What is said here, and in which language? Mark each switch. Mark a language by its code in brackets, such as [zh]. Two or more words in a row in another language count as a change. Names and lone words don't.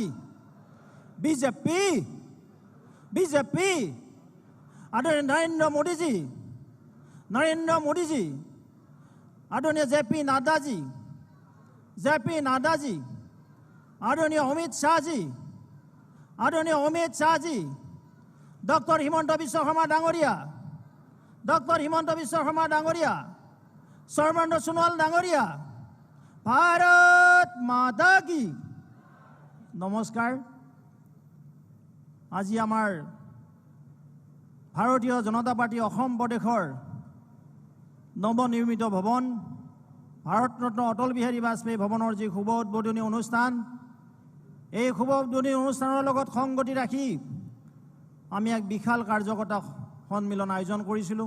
[hi] बीजेपी बीजेपी आदरणीय नरेंद्र मोदी जी, नरेंद्र मोदी जी, आदरणीय जेपी नड्डा जी, जेपी नड्डा जी, आदरणीय अमित शाह जी, आदरणीय अमित शाह जी, डॉक्टर हिमंत बिश्व शर्मा डांगरिया, डॉक्टर हिमंत बिश्व शर्मा डांगरिया, सर्बानंद सोनोवाल डांगरिया। भारत माता की। नमस्कार। [as] আজি আমাৰ ভাৰতীয় জনতা পাৰ্টি অসম প্ৰদেশৰ নৱনিৰ্মিত ভৱন ভাৰতৰত্ন অটল বিহাৰী বাজপেয়ী ভৱনৰ যি শুভ উদ্বোধনী অনুষ্ঠান, এই শুভ উদ্বোধনী অনুষ্ঠানৰ লগত সংগতি ৰাখি আমি এক বিশাল কাৰ্যকৰ্তা সন্মিলন আয়োজন কৰিছিলোঁ।